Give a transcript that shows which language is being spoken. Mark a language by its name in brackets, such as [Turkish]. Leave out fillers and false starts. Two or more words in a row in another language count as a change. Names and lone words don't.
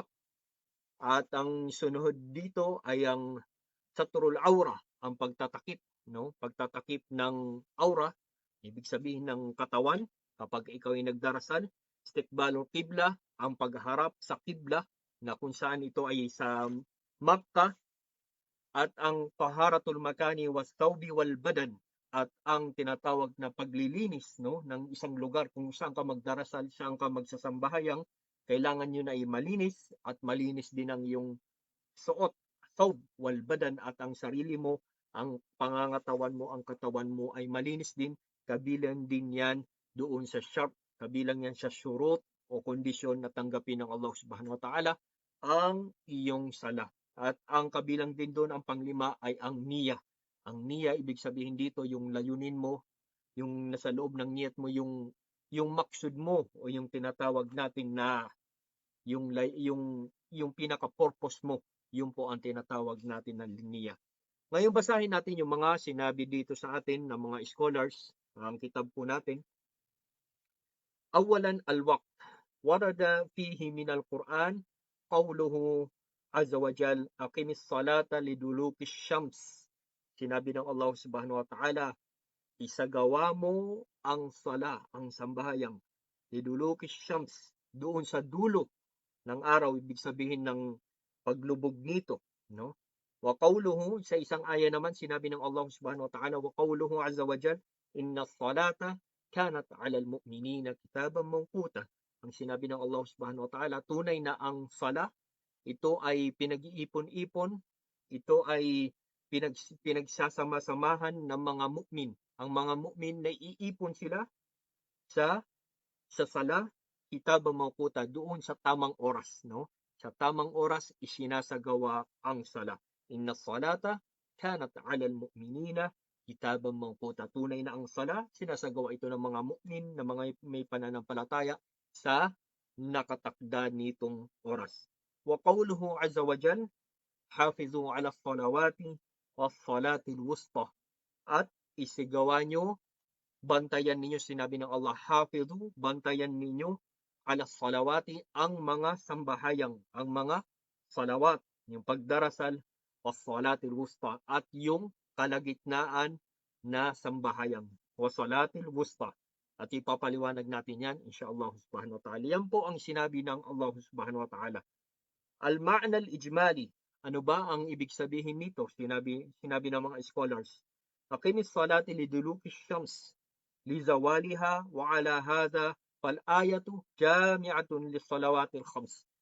[Filipino] At ang sunod dito ay ang [Arabic] ستر العورة, [Filipino] ang pagtatakip, no? Pagtatakip ng aura, ibig sabihin ng katawan kapag ikaw ay nagdarasal. [Arabic] استقبال القبلة, [Filipino] ang pagharap sa qibla na kung saan ito ay sa Makkah. At ang [Arabic] طهارة المكان والثوب والبدن, [Filipino] at ang tinatawag na paglilinis, no, ng isang lugar kung saan ka magdarasal, saan ka magsasambahayang, kailangan yun ay malinis at malinis din ang iyong suot, [Arabic] ثوب والبدن, [Filipino] at ang sarili mo, ang pangangatawan mo, ang katawan mo ay malinis din. Kabilang din yan doon sa sharp, kabilang yan sa syurut o kondisyon na tanggapin ng Allah [Arabic] سبحانه وتعالى [Filipino] ang iyong sala. At ang kabilang din doon, ang panglima ay ang niya. Ang niya, ibig sabihin dito, yung layunin mo, yung nasa loob ng niyat mo, yung maksud mo o yung tinatawag natin na yung pinaka-purpose mo, yun po ang tinatawag natin na niya. Ngayon basahin natin yung mga sinabi dito sa atin ng mga scholars, ang kitab po natin. [Arabic] أولاً الوقت. وورد فيه من القرآن قوله عز وجل أقم الصلاة لدلوك الشمس. [Filipino] Sinabi ng Allah [Arabic] سبحانه وتعالى, [Filipino] isagawa mo ang sala, ang sambahayang, [Arabic] لدلوك الشمس, [Filipino] doon sa dulo ng araw, ibig sabihin ng paglubog nito, no? [Arabic] وقوله, [Filipino] sa isang aya naman sinabi ng [Arabic] الله سبحانه وتعالى وقوله عز وجل إن الصلاة كانت على المؤمنين كتابا موقوتا. [Filipino] Ang sinabi ng Allah [Arabic] سبحانه وتعالى, [Filipino] tunay na ang sala, ito ay pinag-iipon-ipon, ito ay pinagsasama-samahan ng mga mu'min. Ang mga mu'min na iipon sila sa sala, [Arabic] كتابا موقوتا, [Filipino] doon sa tamang oras, no? Sa tamang oras isinasagawa ang sala. [Arabic] إن الصلاة كانت على المؤمنين كتابا موقوتا. [Filipino] Tunay na ang sala, sinasagawa ito ng mga mu'min, na mga may pananampalataya sa nakatakda nitong oras. [Arabic] وقوله عز وجل, حافظوا على الصلوات والصلاة الوسطى. [Filipino] At isigawa nyo, bantayan ninyo, sinabi ng Allah, hafizu, bantayan ninyo, [Arabic] على الصلوات, [Filipino] ang mga sambahayang, ang mga salawat, yung pagdarasal, [Arabic] والصلاة الوسطى, [Filipino] at yung kalagitnaan na sambahayang, [Arabic] والصلاة الوسطى. [Filipino] At ipapaliwanag natin yan, [Arabic] إن شاء الله سبحانه وتعالى. [Filipino] Yan po ang sinabi ng Allah [Arabic] سبحانه وتعالى. المعنى الإجمالي, [Filipino] ano ba ang ibig sabihin nito? Sinabi ng mga scholars, [Arabic] أقم الصلاة لدلوك الشمس لزوالها وعلى هذا فالآية جامعة للصلوات الخمس.